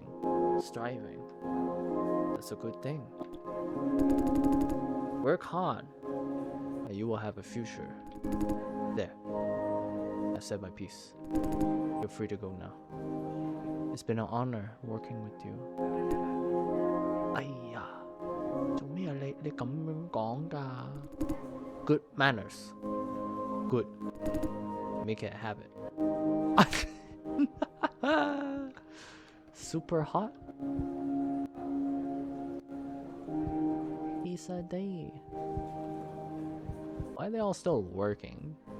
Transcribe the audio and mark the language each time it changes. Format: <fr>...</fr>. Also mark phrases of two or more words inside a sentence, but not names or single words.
<en>That's a good thing. Work hard, and you will have a future. There. I said my piece. You're free to go now. It's been an honor working with you.</en> <yue>哎呀，做咩你咁樣講㗎 ？</yue> <en>Good manners. Good. Make it a habit. Super hot. Pizza day. Why are they all still working?</en>